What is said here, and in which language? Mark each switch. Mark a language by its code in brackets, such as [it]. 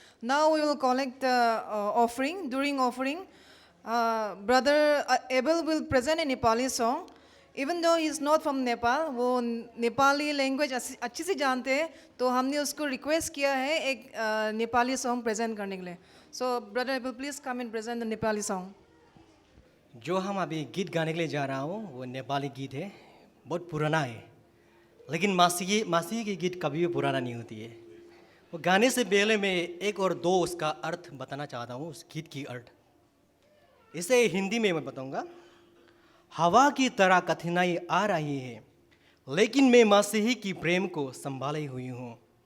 [en] Now we will collect the offering. During offering, Brother Abel will present a Nepali song. Even though he is not from Nepal, [hi] वो Nepali language अच्छी से जानते हैं, तो हमने उसको रिक्वेस्ट किया है एक नेपाली सॉन्ग प्रेजेंट करने के लिए. [en] So, Brother Abel, please come and present the Nepali song. [hi] जो हम अभी गीत गाने के लिए जा रहा हूँ वो नेपाली गीत है, बहुत पुराना है, लेकिन मासी की गीत कभी भी पुराना नहीं होती है. वो गाने से पहले मैं एक और दो उसका अर्थ बताना चाहता हूँ, उस गीत की अर्थ. इसे हिंदी में मैं बताऊँगा. हवा की तरह कठिनाई आ रही है, लेकिन मैं मसीही की प्रेम को संभाले हुई हूँ.